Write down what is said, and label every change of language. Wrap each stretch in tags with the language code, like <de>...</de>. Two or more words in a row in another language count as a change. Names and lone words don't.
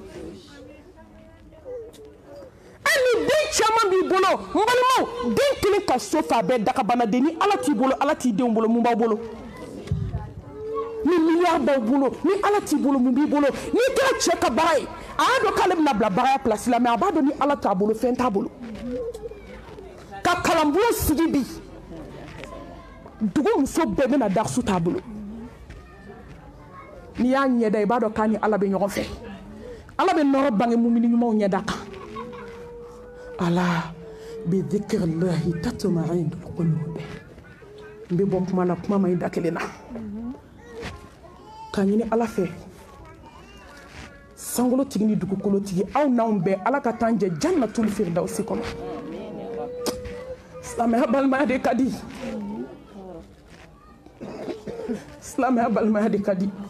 <bm>ni den caman b'i bolo n balimaw den kelen ka so fa bɛɛ dagabanaden ni ala t'i bolo ala t'i denw bolo mun b'aw bolo ni miliyari b'aw bolo ni ala t'i bolo mun b'i bolo n'i kɛra cɛ ka baara ye a y'a dɔn k'ale bɛna bila baaraya pilasi la mais a b'a dɔn ni ala t'a bolo fɛn t'a bolo ka kalanbolo sigi bi dugu muso bɛɛ bɛna darisu t'a bolo n'i y'a ɲɛda i b'a dɔn k'a ni ala bɛ ɲɔgɔn fɛ ala bɛ nɔrɔ bange mumini ɲumanw ɲɛda kan</bm> <ar>ألا بذكر الله تطمئن القلوب</ar> <bm>n bɛ bɔ kuma na kuma ma ɲi da kelen na k'a ɲini ala fɛ sankolotigi ni dugukolotigi aw n'anw bɛɛ ala ka t'an jɛ</bm> <ar>جنة الفردوس</ar> <bm>kɔnɔ silamɛya balimaya de ka di silamɛya balimaya de ka di</bm>